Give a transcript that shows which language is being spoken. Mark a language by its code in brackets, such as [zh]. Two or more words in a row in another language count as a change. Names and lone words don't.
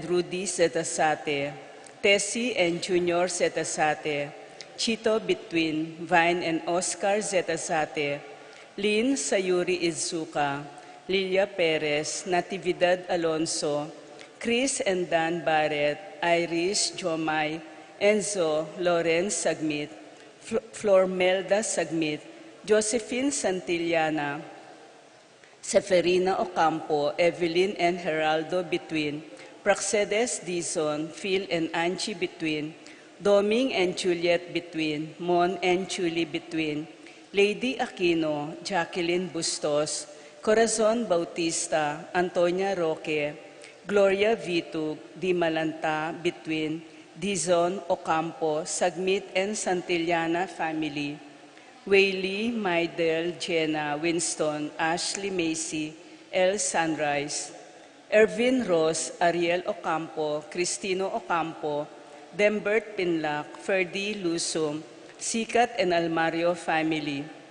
[en] Rudy Zetasate, Tessie and Junior Zetasate, Chito Between, Vine and Oscar Zetasate, Lynn Sayuri Izuka, Lilia Perez, Natividad Alonso, Chris and Dan Barrett, Iris Jomay, Enzo Loren Sagmit, Flormelda Sagmit, Josephine Santillana, Seferina Ocampo, Evelyn and Geraldo Between, Praxedes Dizon, Phil and Angie Between, Doming and Juliet Between, Mon and Julie Between, Lady Aquino, Jacqueline Bustos, Corazon Bautista, Antonia Roque, Gloria Vitug, Di Malanta Between, Dizon Ocampo, Sagmit and Santillana family, Whaley, Maidel, Jenna, Winston, Ashley Macy, El Sunrise, Ervin Ross, Ariel Ocampo, Cristino Ocampo, Dembert Pinlac, Ferdy Lusum, Sikat and Almario family,